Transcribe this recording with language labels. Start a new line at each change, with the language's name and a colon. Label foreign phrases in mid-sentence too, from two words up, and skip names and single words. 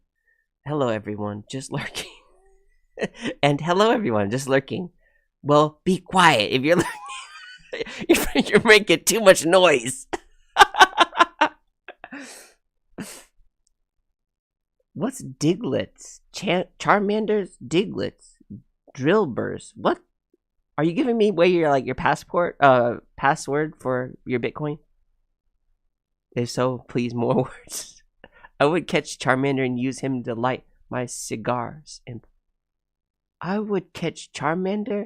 English: Hello, everyone. Just lurking. And hello, everyone. Just lurking. Well, be quiet. If you're lurking, you're making too much noise. What's Diglets? Charmanders? Diglets? Drillburs? What? Are you giving me away your your password for your Bitcoin? If so, please more words. I would catch Charmander and use him to light my cigars. And I would catch Charmander?